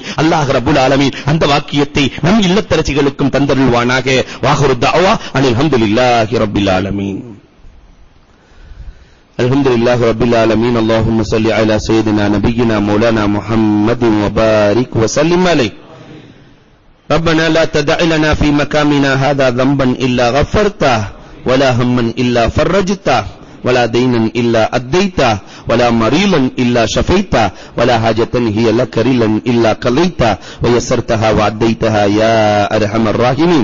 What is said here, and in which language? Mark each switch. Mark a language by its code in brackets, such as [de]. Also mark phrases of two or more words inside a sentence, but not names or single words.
[ar] الله رب العالمين [ta] அந்த வாக்கியத்தை நம் இல்லத்தரசிகளுக்கும் தந்தருள்வானாக. [ar] وآخر دعوى أن الحمد لله رب العالمين. الحمد لله رب العالمين. اللهم صل على سيدنا نبينا مولانا محمد وبارك وسلم عليه. ربنا لا تدع لنا في مقامنا هذا ذنبا إلا غفرته ولا هما إلا فرجته ولا دينا إلا أديته ولا مريضا إلا شفيته ولا حاجة هي لك رلا إلا قضيتها ويسرتها وعديتها يا أرحم الراحمين.